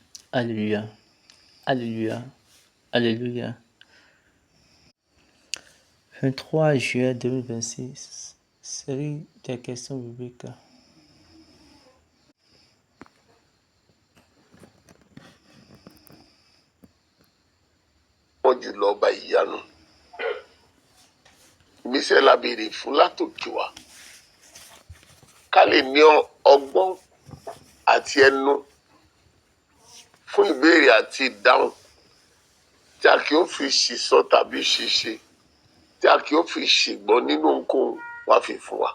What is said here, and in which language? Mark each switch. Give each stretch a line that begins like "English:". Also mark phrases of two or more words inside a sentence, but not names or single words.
French: Alléluia. Alléluia. Alléluia. 23 juillet 2026. Série des questions bibliques.
Yoruba: Wọ́n jùlọ ọba ìyanu. Ìmísẹ́ la béèrè fún látòkè wá. Ká lè ní ọgbọ́n àti ẹnu fún ìbéèrè àti ìdáhùn tí a kì í fi ṣìsọ tàbí ṣìṣe, tí a kì í fi ṣègbọ́n nínú ohunkóhun wá fi fún wa.